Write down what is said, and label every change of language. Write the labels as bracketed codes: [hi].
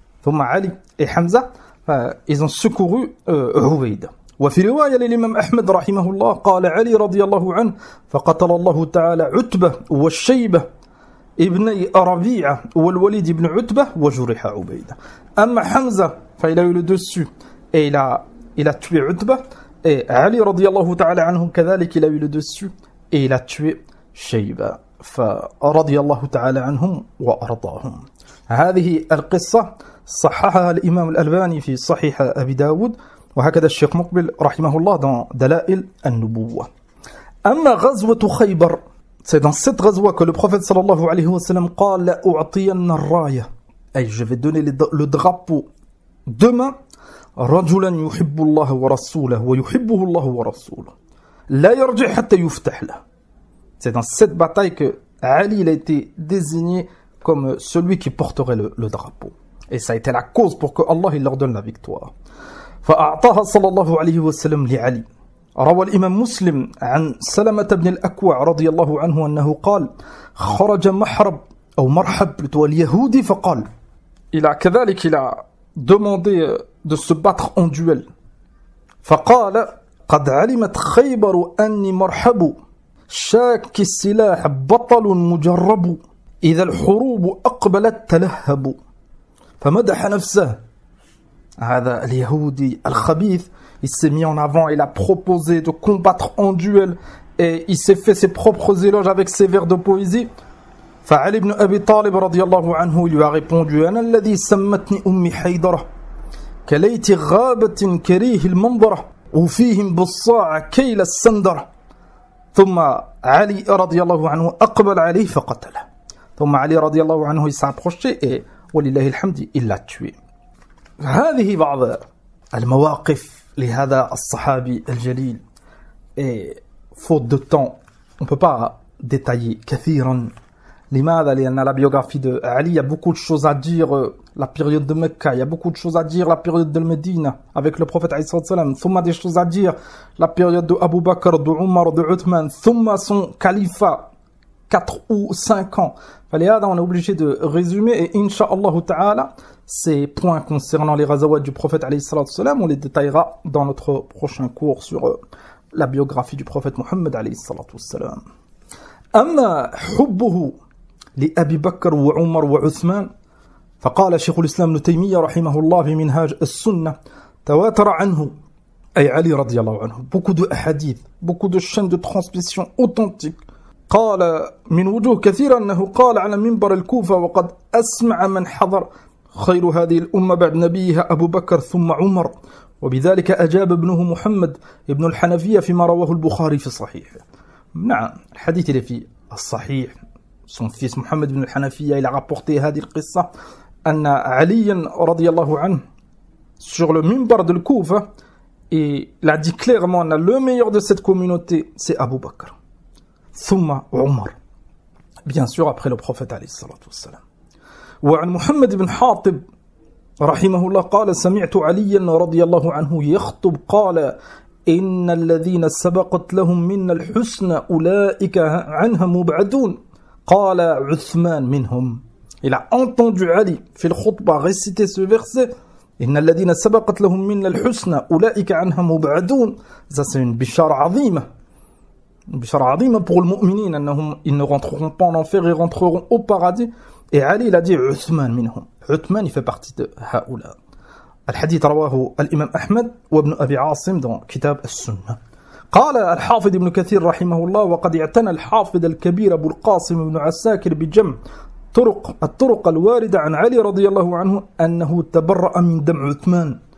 [fr] ثم علي et Hamza ils ont secouru عبيدة. [ar] وفي رواية للإمام أحمد رحمه الله قال علي رضي الله عنه فقتل الله تعالى عتبة والشيبة ابني ربيعة والوليد ابن عتبة وجرح عبيدة. أما حمزة فإل [fr] a eu le dessus et il a tué Utbah, et Ali radiyallahu ta'ala anhu كذلك il a eu le dessus et il a tué شيبة [ar] فرضي الله تعالى عنهم وأرضاهم. هذه القصة صححها الإمام الألباني في صحيح أبي داود وهكذا الشيخ مقبل رحمه الله dans دلائل النبوة. أما غزوة خيبر, [fr] c'est dans cette ghazwa que le prophète sallallahu alayhi wa sallam [ar] قال لأعطين الراية, [fr] je vais donner le drapeau demain, [ar] رجلا يحب الله ورسوله ويحبه الله ورسوله لا يرجع حتى يفتح له. [fr] C'est dans cette bataille que Ali il a été désigné comme celui qui porterait le drapeau. Et ça a été la cause pour que Allah il leur donne la victoire. [ar] فأعطاها صلى الله عليه وسلم لعلي. روى الإمام مسلم عن سلمة بن الأكوع رضي الله عنه أنه قال خرج مرحب اليهودي فقال [fr] il a demandé de se battre en duel. [ar] فقال قد علمت خيبر أني مرحب شاك السلاح بطل مجرب إذا الحروب أقبلت تلهب. فمدح نفسه. هذا اليهودي الخبيث [fr] il s'est mis en avant, il a proposé de combattre en duel et il s'est fait ses propres éloges avec ses vers de poésie. [ar] فعلي بن أبي طالب رضي الله عنه [fr] il lui a répondu [ar] أنا الذي سمتني أمي حيدرة كليت غابة كريه المنظرة وفيهم بصاع كيل السندرة. ثم علي رضي الله عنه أقبل عليه فقتله. ثم علي رضي الله عنه [fr] il s'est approché et [ar] ولله الحمد [fr] il l'a tué. [ar] هذه بعض المواقف لهذا الصحابي الجليل. [fr] Et faute de temps, on ne peut pas détailler كثيرا. [ar] لماذا؟ لأن [fr] la biographie de Ali, il y a beaucoup de choses à dire. La période de Mecca, il y a beaucoup de choses à dire. La période de Médina, avec le prophète alayhi salam. Thumma des choses à dire. La période de Abu Bakr, de Omar, de Uthman. Thumma son califat, 4 ou 5 ans. فلهذا on est obligé de résumer. Et Inch'Allah ta'ala, ces points concernant les ghazawat du prophète alayhi salam, on les détaillera dans notre prochain cours sur la biographie du prophète Muhammad alayhi salam. [ar] أما حبه لأبي بكر وعمر وعثمان فقال شيخ الإسلام ابن تيمية رحمه الله في منهاج السنة تواتر عنه أي علي رضي الله عنه [fr] beaucoup de hadiths, beaucoup de chaînes de transmission authentiques. [ar] قال من وجوه كثيرة أنه قال على منبر الكوفة وقد أسمع من حضر خير هذه الأمة بعد نبيها أبو بكر ثم عمر. وبذلك أجاب ابنه محمد ابن الحنفية فيما رواه البخاري في صحيحه. نعم الحديث اللي في الصحيح [fr] son fils Mohammed ibn al-Hanafiya il a rapporté [ar] هذه القصة أن علي رضي الله عنه [fr] sur le minbar de Koufa et il a dit clairement le meilleur de cette communauté c'est Abu Bakr ثم عمر bien sûr après le prophète عليه الصلاة والسلام. [ar] وعن محمد بن حاطب رحمه الله قال سمعت عليا رضي الله عنه يخطب قال إن الذين سبقت لهم من الحسن أولئك عنها مبعدون قال عثمان منهم. [fr] Il a entendu Ali [ar] في الخطبة [fr] réciter ce verset [ar] إن الذين سبقت لهم من الحسن أولئك عنها مبعدون. [fr] Ça c'est une bishara عظيمة, une bishara عظيمة pour les mu'minines أنهم ils ne rentreront pas en enfer, ils rentreront au paradis. Et Ali il a dit Uthman minhum. Uthman il fait partie de هؤلاء. [ar] الحديث رواه الإمام أحمد وابن أبي عاصم dans كتاب السنة. قال الحافظ ابن كثير رحمه الله وقد اعتنى الحافظ الكبير أبو القاسم بن عساكر بجمع الطرق الواردة عن علي رضي الله عنه أنه تبرأ من دم عثمان.